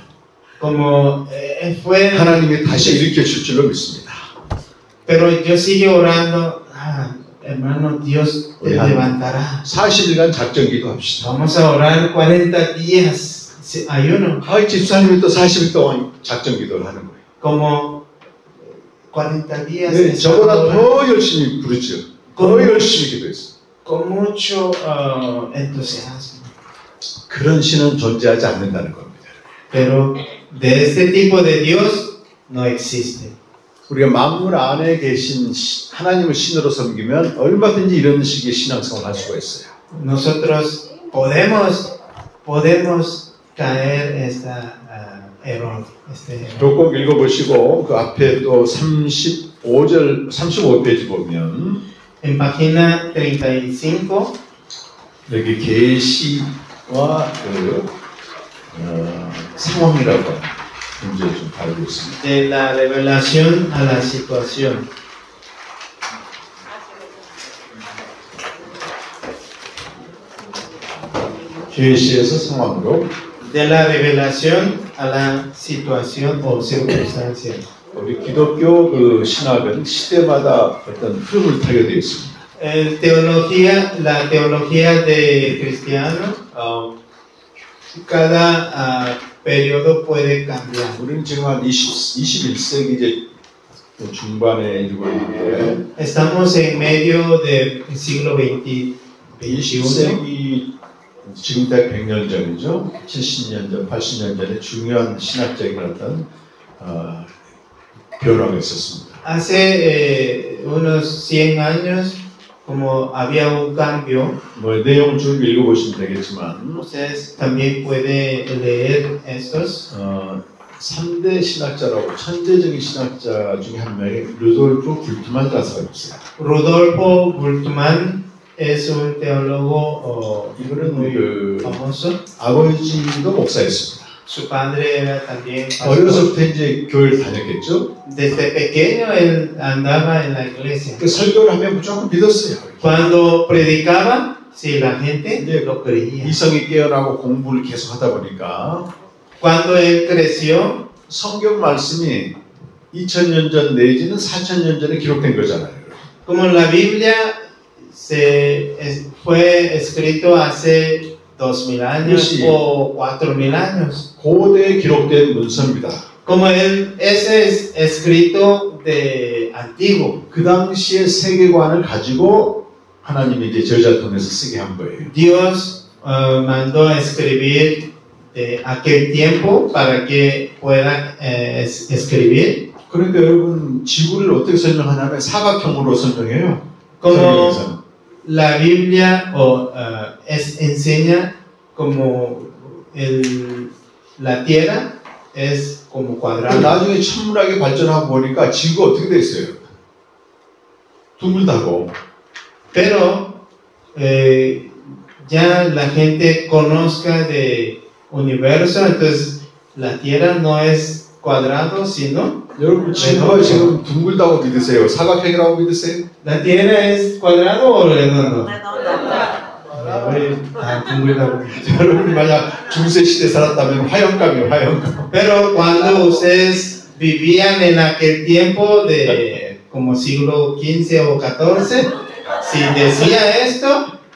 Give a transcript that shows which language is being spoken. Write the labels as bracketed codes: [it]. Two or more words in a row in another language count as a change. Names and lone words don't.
[es] como fue, [ko] 하나님이 다시 일으켜 줄 줄로 믿습니다. [es] pero yo sigo orando. Ah, hermano, Dios te levantará. [ko] 40일간 작전 기도합시다. [es] Vamos a orar 40 días ayuno. [ko] 집사님이 또 40일 동안 작전 기도를 하는 거예요. [es] Como 40 días. [ko] 네, 저보다 더 열심히 부르죠. 더 열심히 기도했어요. [es] Con mucho entusiasmo. [ko] 그런 신은 존재하지 않는다는 겁니다. [es] Pero de este tipo de Dios no existe. [ko] 우리가 만물 안에 계신 하나님을 신으로 섬기면 얼마든지 이런 식의 신앙생활을 할 수가 있어요. [es] Nosotros podemos caer error. [ko] 꼭 읽어보시고 그 앞에 또 35페이지 보면 [es] En página 35 [ko] 여기 계시와 상황이라고 문제를 좀 다루고 있습니다. [es] de la revelación a la situación. [ko] 계시에서 상황으로 [es] De la revelación a la situación o circunstancia. [ko] 우리 기독교 그 신학은 시대마다 어떤 흐름을 타게 되어 있습니다. [es] La teología de cristiano, cada periodo puede cambiar. [ko] 우리는 지금 한 21세기 이제 중반에 이르고 있는데 [es] Estamos en medio del siglo XXI. [ko] 20세기 지금 딱 100년 전이죠. 70년 전, 80년 전에 중요한 신학적인 어떤 변화가 있었습니다. [es] Hace unos 100 años, como había un cambio, [ko] 뭐 내용을 쭉 읽어보시면 되겠지만 [es] ustedes también pueden leer estos. [ko] 3대 신학자라고 천재적인 신학자 중에 한 명이 루돌프 불트만 가사가 있어요. [es] Rodolfo Bultmann es un teólogo muy famoso. [ko] 아버지도 목사였습니다. [es] Su padre era también pastor. [ko] 어려서부터 이제 교회를 다녔겠죠. [es] Desde pequeño él andaba en la iglesia. [ko] 그 설교를 하면 무조건 믿었어요. [es] Cuando predicaba, sí, la gente lo creía. [ko] 이성이 깨어나고 공부를 계속 하다 보니까 [es] Cuando él creció, [ko] 성경 말씀이 2000년 전 내지는 4000년 전에 기록된 거잖아요. [es] como la Biblia fue escrito hace 2000 años o 4000 años. [ko] 고대에 기록된 문서입니다. [es] Como ese es escrito de antiguo. [ko] 그 당시의 세계관을 가지고 하나님이 이제 저자 통해서 쓰게 한 거예요. [es] Dios mandó a escribir de aquel tiempo para que puedan escribir. [ko] 그러니까 여러분 지구를 어떻게 설명하냐면 사각형으로 설명해요. [es] Como la Biblia enseña como la tierra es como cuadrada. [ko] 나중에 천문학이 발전하고 보니까 지구가 어떻게 돼 있어요? 둥글다고. [es] Pero ya la gente conozca de universo, entonces la tierra no es cuadrado, sino [ko] 여러분 지구가 지금 둥글다고 믿으세요? 사각형이라고 믿으세요? [es] la tierra es cuadrado o redondo. [ko] 여러분이 만약 중세 시대 살았다면 화형감이에요, 화형감. [es] Pero cuando ustedes vivían en aquel tiempo de como siglo XV o XIV, si decía esto,